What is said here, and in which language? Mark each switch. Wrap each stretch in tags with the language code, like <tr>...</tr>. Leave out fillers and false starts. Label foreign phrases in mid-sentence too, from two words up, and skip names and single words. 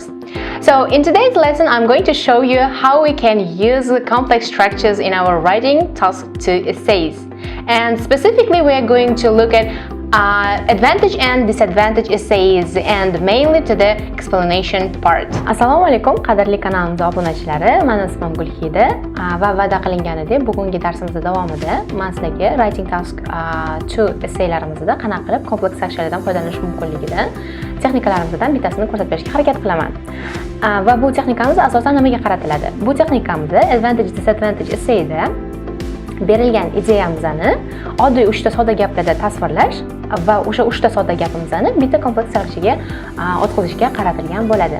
<en>So in today's lesson, I'm going to show you how we can use complex structures in our writing task 2 essays. And specifically, we are going to look at advantage and disadvantage essays and mainly to the explanation part.</en> <uz>Assalomu alaykum, qadrli kanalimiz obunachilari. Meni ismim Gulhida va va'da qilinganidek bugungi darsimizda davomida men sizlarga</uz> <en>writing task</en> <uz>2 essaylarimizda qanaqa qilib kompleks structurelardan foydalanish mumkinligidan texnikalarimizdan bittasini ko'rsatib berishga harakat qilaman. Va bu texnikamiz asosan nimaga qaratiladi? Bu texnikamizda</uz> <en>advantage disadvantage</en> <uz>essayda berilgan ideyamizni oddiy 3 ta sodda gaplarda tasvirlash va o'sha 3 ta sodda gapimizni bitta kompleks structurega o'tkazishga qaratilgan bo'ladi.</uz>